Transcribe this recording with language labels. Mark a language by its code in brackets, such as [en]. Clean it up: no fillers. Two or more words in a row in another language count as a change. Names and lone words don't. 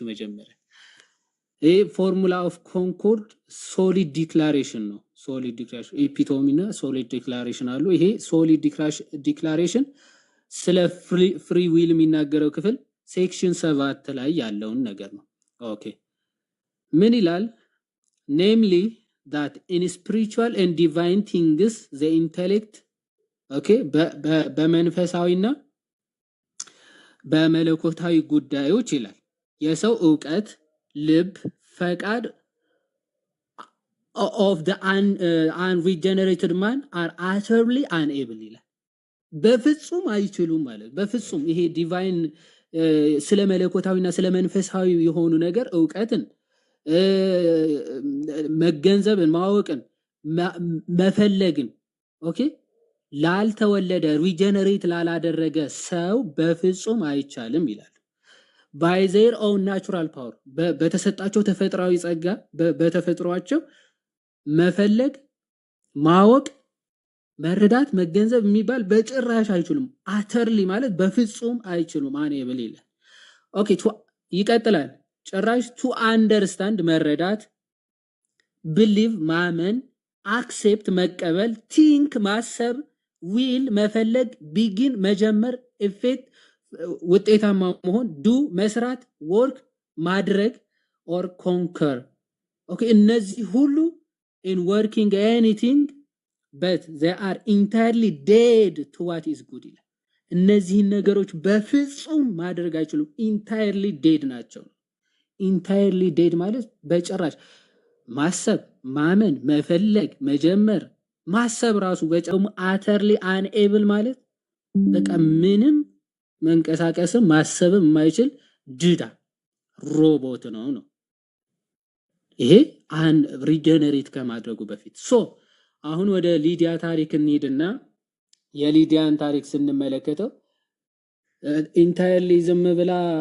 [am] መጀመሪያ ይሄ ፎርሙላ ኦፍ ኮንኮርድ ሶሊድ ዲክላሬሽን ነው። ሶሊድ ዲክላሬሽን ኤፒቶሚ እና ሶሊድ ዲክላሬሽን አሉ። ይሄ ሶሊድ ዲክላሬሽን ስለ [en] free will [am] የሚናገረው ክፍል ሴክሽን 7 ላይ ያለውን ነገር ነው። ኦኬ ምን ይላል? [en] namely that in spiritual and divine things the intellect [am] ኦኬ በመንፈሳዊና በመለኮታዊ ጉዳዮች ይላል የሰው ዕውቀት፣ ልብ፣ ፈቃድ [en] of the unregenerated man are utterly unable [am] ይላል። በፍጹም አይችሉም ማለት በፍጹም ይሄ ዲቫይን ስለ መለኮታዊና ስለ መንፈሳዊ የሆኑ ነገር እውቀትን መገንዘብን ማወቅን መፈለግን ኦኬ ላልተወለደ ሪጀነሬት ላላደረገ ሰው በፍጹም አይቻልም ይላል። [en] by their own natural power [am] በተሰጣቸው ተፈጥሯዊ ጸጋ በተፈጥሯቸው መፈለግ ማወቅ መረዳት መገንዘብ የሚባል በጭራሽ አይችሉም። አተርሊ ማለት በፍጹም አይችሉም። አንኤብል ይላል። ኦኬ ይቀጥላል። ጭራሽ [en] to understand [am] መረዳት believe ማመን accept መቀበል think ማሰብ will መፈለግ begin መጀመር effect ውጤታማ መሆን [en] do መስራት work ማድረግ or conquer ኦኬ [am] እነዚህ ሁሉ [en] in working anything but they are entirely dead to what is good [am] ይላል። እነዚህ ነገሮች በፍጹም ማድረግ አይችሉም። [en] entirely dead [am] ናቸው። [en] entirely dead [am] ማለት በጭራሽ ማሰብ ማመን መፈለግ መጀመር ማሰብ ራሱ በጨም [en] utterly unable [am] ማለት በቃ ምንም መንቀሳቀስም ማሰብም የማይችል ድዳ ሮቦት ነው። ይሄ አን ሪጀነሬት ከማድረጉ በፊት አሁን ወደ ሊዲያ ታሪክ እንሂድና የሊዲያን ታሪክ ስንመለከተው ኢንታይርሊ ዝም ብላ